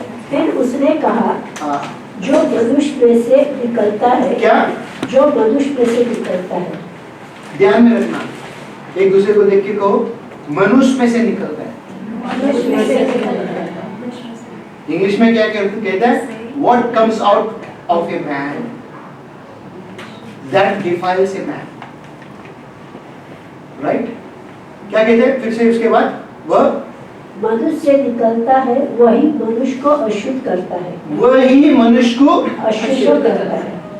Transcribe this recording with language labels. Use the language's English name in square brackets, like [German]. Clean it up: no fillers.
[Hindi] फिर उसने कहा, जो मनुष्य में से निकलता है, क्या? जो मनुष्य में से निकलता है। ध्यान में रखना, एक दूसरे को देख के कहो, मनुष्य में से निकलता है। मनुष्य में से निकलता है। इंग्लिश में क्या कहता है? [English] What comes out of a man that defiles a man, right? [Hindi] क्या कहते हैं फिर से उसके बाद? वह मनुष्य से निकलता है वही मनुष्य को अशुद्ध करता है, वही मनुष्य को अशुद्ध करता है।